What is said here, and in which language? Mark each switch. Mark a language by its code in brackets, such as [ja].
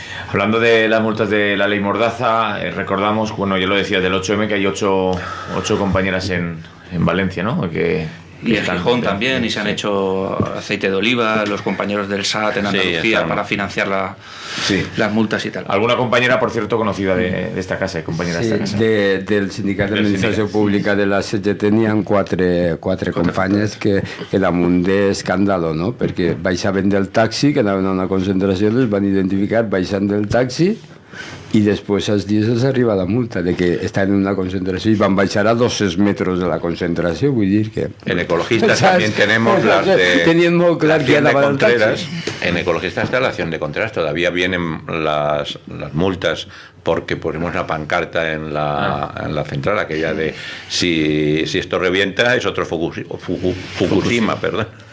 [es] Hablando de las multas de la ley Mordaza, recordamos, bueno, yo lo decía, del 8M, que hay ocho compañeras en Valencia, ¿no? Y en Gijón también, y se han hecho aceite de oliva, los compañeros del SAT en Andalucía para financiar las multas y tal. ¿Alguna compañera, por cierto, conocida de esta casa, compañera de esta casa? [ca] Del Sindicat d'Administració Pública de la CGT n'hi ha quatre companyes que damunt d'escàndalo, no? Perquè baixaven del taxi, que anaven a una concentració, les van identificar baixant del taxi [es] y después [ca] als dies els arriba la multa de que estaven en una concentració y van baixar a 200 metros de la concentració, vull dir que... [es] En Ecologistas también tenemos las de... Teniendo muy claro que de Contreras. En Ecologistas está la acción de Contreras, todavía vienen las multas porque ponemos una pancarta en la central, aquella de si esto revienta es otro Fukushima, perdón.